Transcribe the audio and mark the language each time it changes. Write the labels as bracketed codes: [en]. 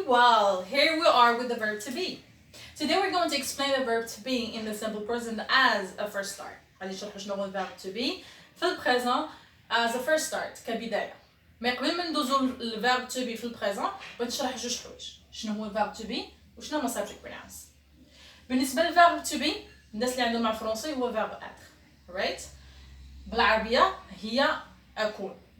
[en] Well, here we are with the verb to be. Today we're going to explain the verb to be in the simple present as a first start. [ar] غادي نشرحوا شنو هو الverb to be في البريزون [en] as a first start [ar] كبداية. ما قبل ما ندوزو الverb to be في البريزون بغيت نشرح جوج حوايج. شنو هو الverb to be وشنو هما subject pronouns. بالنسبة للverb to be الناس اللي عندهم مع الفرنسي هو verb être. Right؟ بالعربية هي أكون.